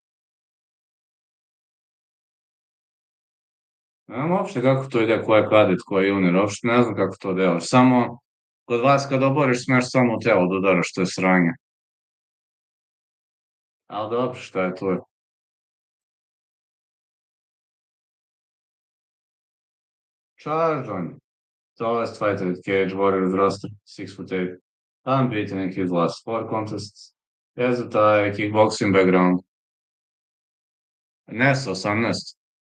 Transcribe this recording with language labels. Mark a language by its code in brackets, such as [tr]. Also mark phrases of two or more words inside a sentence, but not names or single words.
[sr] Ne znam uopšte kako to ide, ko je kadet, ko je junior, uopšte ne znam kako to delaš. Samo, kod vas kad oboriš, smeš samo u telo da udaraš, to je sranje. Ali dobro, šta je to? [en] Charge on. Tallest fighter at Cage Warriors roster, 6'8", unbeaten in his last 4 contests. Has a tie kickboxing background. [sr] Ne sa 18.